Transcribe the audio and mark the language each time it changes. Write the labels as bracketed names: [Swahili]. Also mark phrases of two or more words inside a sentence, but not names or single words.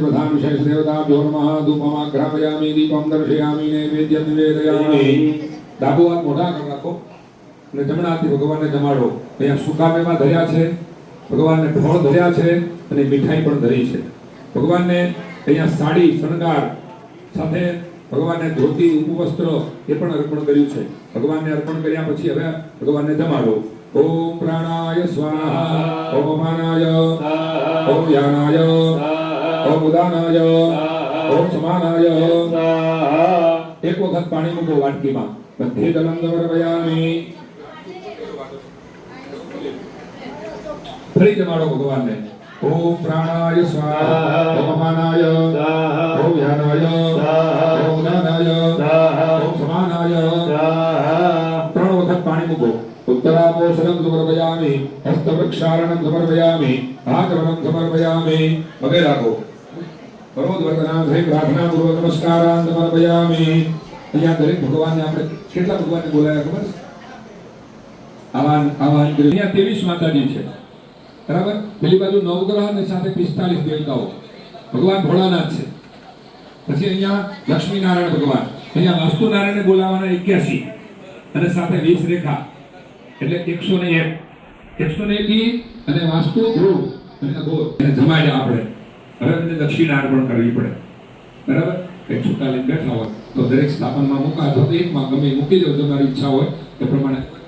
[Sanskrit] प्रधान विशेष देवताभ्यो नमः धूपमाघ्रापयामि दीपं दर्शयामि नैवेद्यं निवेदयामि [Gujarati] ડાબો હાથ મોઢા કરી રાખો અને જમણા હાથથી ભગવાનને જમાડો અહીંયા સુકામેમાં ધર્યા છે ભગવાનને ફળ ધર્યા છે અને મીઠાઈ પણ ધરી છે ભગવાનને અહીંયા સાડી શણગાર સાથે ભગવાનને ધોતી ઉપવસ્ત્ર એ પણ અર્પણ કર્યું છે ભગવાનને અર્પણ કર્યા પછી હવે ભગવાનને જમાડો [Sanskrit] ॐ प्राणाय स्वाहा ॐ अपानाय ॐ व्यानाय ॐ उदानाय ॐ समानाय [Gujarati] એક વખત પાણી મૂકો વાટકીમાં બધે [Sanskrit] जलं समर्पयामि [Gujarati] ફરી જમાડો ભગવાનને [Sanskrit] ओम प्राणाय स्वाहा ओम अपानाय ओम व्यानाय ओम उदानाय ओम समानाय [Gujarati] ત્રણ વખત પાણી મૂકો [Sanskrit] उत्तरापोषणं समर्पयामि हस्तवृक्षारणं समर्पयामि हाथवनं समर्पयामि [Gujarati] પગે લાગો [Sanskrit] करोद्वर्तनां [Gujarati] થઈ [Sanskrit] प्रार्थना पूर्वक नमस्कारान् समर्पयामि [Gujarati] અહીંયા દરેક ભગવાનને આપણે કેટલા ભગવાનને બોલાયા ખબર આવાન આવાન અહીંયા 23 માતાજી છે बराबर પેલી બાજુ નવગ્રહ અને સાથે 45 દેવતાઓ ભગવાન ભોળાનાથ છે પછી અહીંયા લક્ષ્મી નારાયણ ભગવાન અહીંયા વાસ્તુ નારાયણને બોલાવવાના 81 અને સાથે 20 રેખા એટલે 101 101 અને વાસ્તુ ધ્રુવ અને અઘોર એને જમાડ્યા આપણે હવે એને દક્ષિણા અર્પણ કરવી પડે બરાબર એક છૂટા લઈને બેઠા હોય તો દરેક સ્થાપનમાં મૂકા તો એકમાં ગમે મૂકી દો તમારી ઈચ્છા હોય તે પ્રમાણે